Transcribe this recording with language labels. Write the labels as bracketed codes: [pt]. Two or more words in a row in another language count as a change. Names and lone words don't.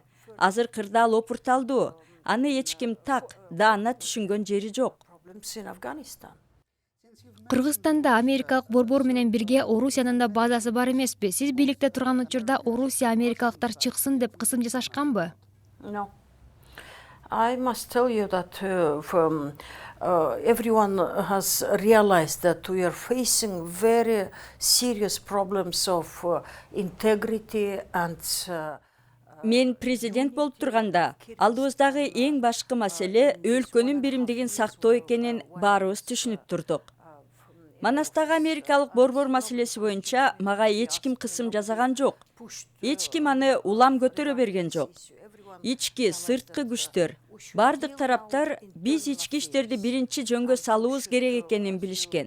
[ky] Азыр кырдаал опурталдуу. Аны эч ким так, даана түшүнгөн жери жок. Кыргызстанда америкалык борбор менен бирге Орусиянын да базасы бар эмеспи? Сиз бийликте турган учурда Орусия америкалыктар чыксын деп кысым жасашканбы? [en] No. I must tell you that everyone has realized that we are facing very serious problems of integrity and [ky] Мен президент болуп турганда, алдыбыздагы эң башкы маселе өлкөнүн биримдигин сактоо экенин баарыбыз түшүнүп турдук. Манастагы америкалык борбор маселеси боюнча мага эч ким кысым жасаган жок. Эч ким аны улам көтөрө берген жок. Ички, сырткы күчтөр, бардык тараптар биз ички иштерди биринчи жөнгө салуубуз керек экенин билишкен.